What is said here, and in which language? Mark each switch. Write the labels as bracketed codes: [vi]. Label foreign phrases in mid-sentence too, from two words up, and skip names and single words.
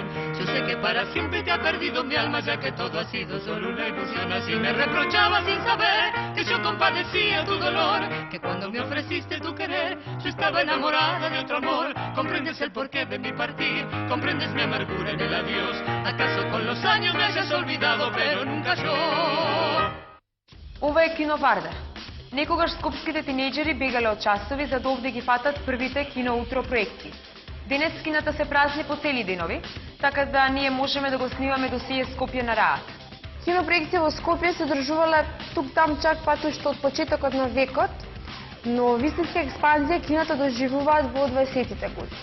[es] Yo sé que para siempre te ha perdido mi alma, ya que todo ha sido solo una ilusión. Así me reprochaba sin saber que yo compadecía tu dolor, que cuando me ofreciste tu querer, yo estaba enamorada de otro amor. Comprendes el porqué de mi partir, comprendes mi amargura en el adiós. ¿Acaso con los años me hayas olvidado, pero nunca yo? [mk] Ова е кино Вардар. Некогаш скопските тинејџери бегале од часови за да овде ги фатат првите кино утро проекти. Денес кината се празни по цели денови, така да ние можеме да го снимаме досие Скопје на раат. Кинопроекции во Скопје се одржувале тук-там чак пат уште од почетокот на векот, но вистинска експанзија киното доживуваат во 20-тите години.